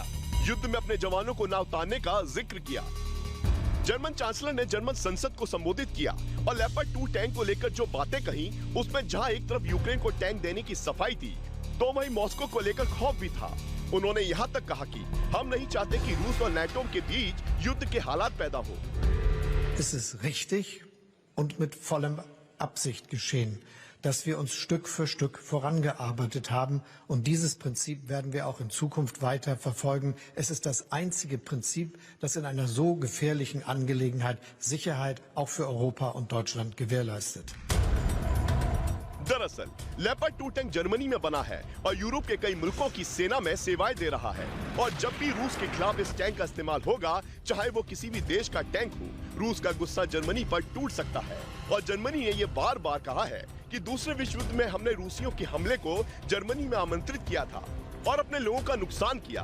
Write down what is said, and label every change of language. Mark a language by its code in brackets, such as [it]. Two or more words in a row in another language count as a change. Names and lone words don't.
[hi] युद्ध में अपने जवानों को ना उतारने का जिक्र किया। जर्मन चांसलर ने जर्मन संसद को संबोधित किया और लेपर्ड 2 टैंक को लेकर जो बातें कही, उसमें जहां एक तरफ यूक्रेन को टैंक देने की सफाई थी, तो वहीं मॉस्को को लेकर खौफ भी था। उन्होंने यहां तक कहा कि हम नहीं चाहते कि रूस और नाटो के बीच युद्ध के हालात पैदा हो। [de] Es ist richtig und mit vollem Absicht geschehen, dass wir uns Stück für Stück vorangearbeitet haben und dieses Prinzip werden wir auch in Zukunft weiter verfolgen. Es ist das einzige Prinzip, das in einer so gefährlichen Angelegenheit Sicherheit auch für Europa und Deutschland gewährleistet. [hi] दरअसल लेपर्ड 2 टैंक जर्मनी में बना है और यूरोप के कई मुल्कों की सेना में सेवाएं दे रहा है और जब भी रूस के खिलाफ इस टैंक का इस्तेमाल होगा, चाहे वो किसी भी देश का टैंक हो, रूस का गुस्सा जर्मनी पर टूट सकता है। और जर्मनी ने ये बार बार कहा है कि दूसरे विश्व युद्ध में हमने रूसियों के हमले को जर्मनी में आमंत्रित किया था और अपने लोगों का नुकसान किया।